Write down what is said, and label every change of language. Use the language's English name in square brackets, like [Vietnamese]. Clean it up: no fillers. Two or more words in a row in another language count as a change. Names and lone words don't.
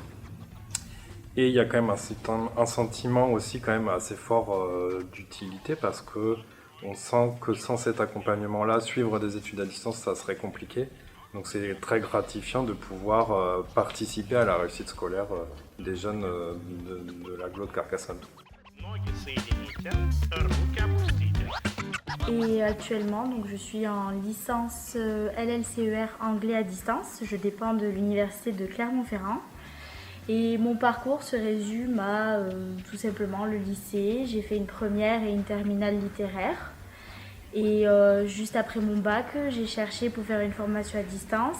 [French] Et il y a quand même un sentiment aussi quand même assez fort d'utilité, parce que on sent que sans cet accompagnement-là, suivre des études à distance, ça serait compliqué. Donc c'est très gratifiant de pouvoir participer à la réussite scolaire des jeunes de l'agglo de Carcassonne. [Russian] Ноги соедините, руки опустите. [French] Et actuellement, donc, je suis en licence LLCER anglais à distance. Je dépends de l'université de Clermont-Ferrand. Et mon parcours se résume à tout simplement le lycée. J'ai fait une première et une terminale littéraire. Et juste après mon bac, j'ai cherché pour faire une formation à distance.